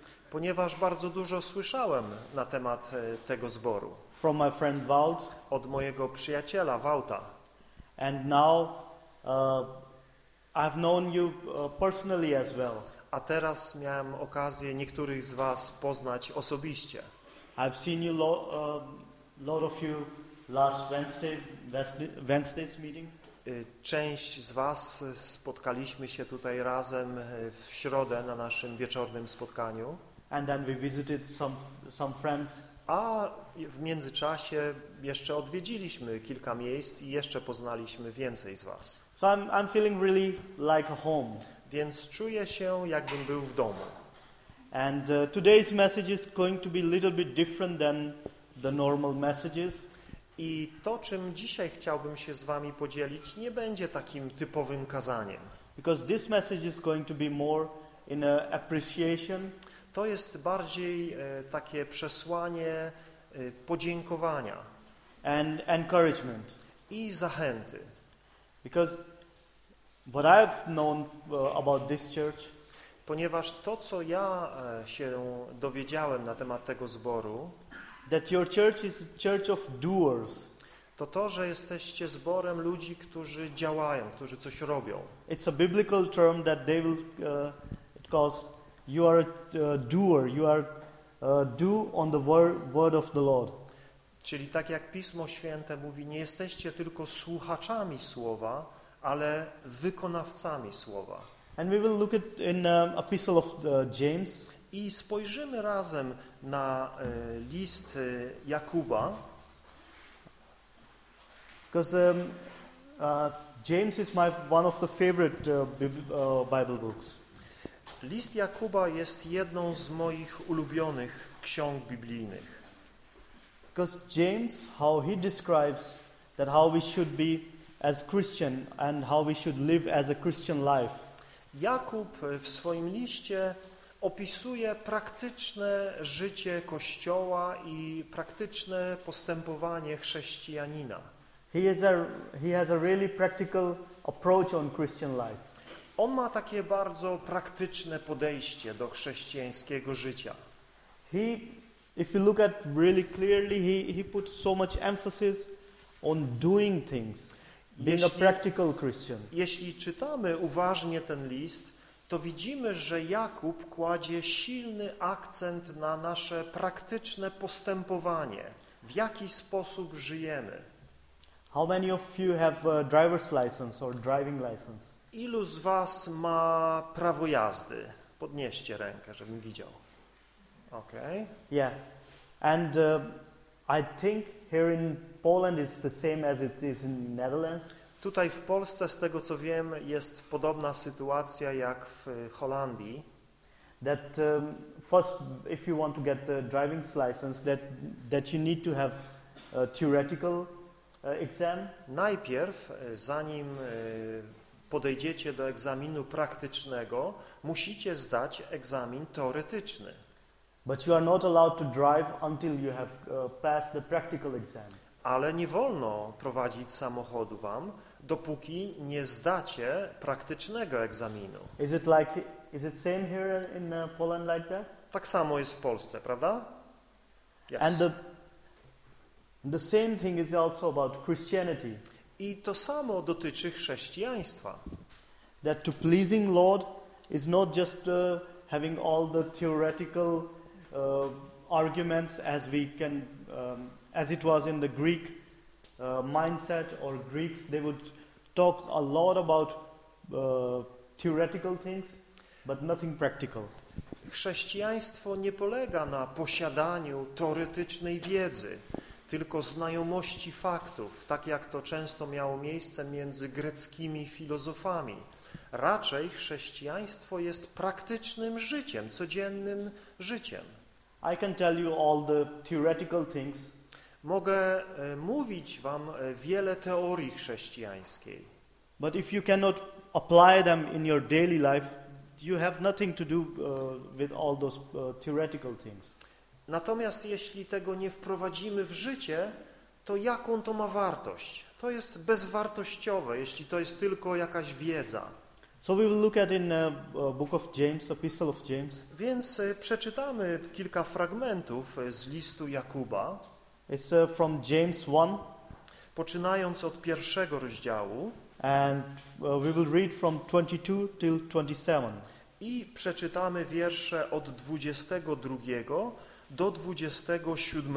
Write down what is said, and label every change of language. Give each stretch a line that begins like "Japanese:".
Polish: Ponieważ bardzo dużo słyszałem na temat tego zboru.
English: From my friend Walt.
Polish: Od mojego przyjaciela Walta.
English: And now I've known you personally as well.
Polish: A teraz miałem okazję niektórych z was poznać osobiście.
English: I've seen you lot of you last Wednesday's meeting.
Polish: Część z was spotkaliśmy się tutaj razem w środę na naszym wieczornym spotkaniu.
English: And then we visited some friends.
Polish: A w międzyczasie jeszcze odwiedziliśmy kilka miejsc i jeszcze poznaliśmy więcej z was.
English: So I'm feeling really like a home.
Polish: Więc czuję się, jakbym był w domu.
English: And today's message is going to be a little bit different than the normal messages.
Polish: I to, czym dzisiaj chciałbym się z wami podzielić, nie będzie takim typowym kazaniem.
English: Because this message is going to be more in a appreciation.
Polish: To jest bardziej takie przesłanie podziękowania
English: and encouragement
Polish: i zachęty.
English: Because what I've known about this church,
Polish: ponieważ to, co ja się dowiedziałem na temat tego zboru,
English: that your church is a church of doers,
Polish: to, że jesteście zborem ludzi, którzy działają, którzy coś robią.
English: It's a biblical term that they will it calls you are a doer, you are do on the word of the Lord.
Polish: Czyli tak jak Pismo Święte mówi, nie jesteście tylko słuchaczami słowa, ale wykonawcami słowa.
English: And we will look at in epistle of James.
Polish: I spojrzymy razem na list Jakuba.
English: Because James is my one of the favorite Bible books.
Polish: List Jakuba jest jedną z moich ulubionych ksiąg biblijnych.
English: Because James, how he describes that how we should be as Christian and how we should live as a Christian life.
Polish: Jakub w swoim liście opisuje praktyczne życie Kościoła i praktyczne postępowanie chrześcijanina.
English: He has a really practical approach on Christian life.
Polish: On ma takie bardzo praktyczne podejście do chrześcijańskiego życia.
English: He, if you look at really clearly, he put so much emphasis on doing things, being a practical Christian.
Polish: Jeśli czytamy uważnie ten list, to widzimy, że Jakub kładzie silny akcent na nasze praktyczne postępowanie, w jaki sposób żyjemy.
English: How many of you have a driver's license or driving license?
Polish: Ilu z was ma prawo jazdy? Podnieście rękę, żebym widział.
English: Okay. Yeah. And I think here in Poland is the same as it is in Netherlands.
Polish: Tutaj w Polsce, z tego co wiem, jest podobna sytuacja jak w Holandii.
English: That first, if you want to get the driving license, that you need to have a theoretical exam.
Polish: Najpierw, zanim podejdziecie do egzaminu praktycznego, musicie zdać egzamin teoretyczny.
English: But you are not allowed to drive until you have passed the practical exam.
Polish: Ale nie wolno prowadzić samochodu wam, dopóki nie zdacie praktycznego egzaminu.
English: Is it same here in Poland like that?
Polish: Tak samo jest w Polsce, prawda?
English: Yes. And the same thing is also about Christianity.
Polish: I to samo dotyczy chrześcijaństwa.
English: That to pleasing Lord is not just having all the theoretical arguments as we can as it was in the Greek mindset or Greeks, they would talk a lot about theoretical things, but nothing practical.
Polish: Chrześcijaństwo nie polega na posiadaniu teoretycznej wiedzy, tylko znajomości faktów, tak jak to często miało miejsce między greckimi filozofami. Raczej chrześcijaństwo jest praktycznym życiem, codziennym życiem.
English: I can tell you all the theoretical things.
Polish: Mogę mówić wam wiele teorii chrześcijańskiej.
English: But if you cannot apply them in your daily life, you have nothing to do with all those theoretical things.
Polish: Natomiast jeśli tego nie wprowadzimy w życie, to jaką to ma wartość? To jest bezwartościowe, jeśli to jest tylko jakaś wiedza.
English: So we will look at in the book of James, Epistle of James.
Polish: Więc przeczytamy kilka fragmentów z listu Jakuba.
English: It's from James 1.
Polish: Poczynając od pierwszego rozdziału.
English: And we will read from 22 till 27.
Polish: I przeczytamy wiersze od 22 do 27.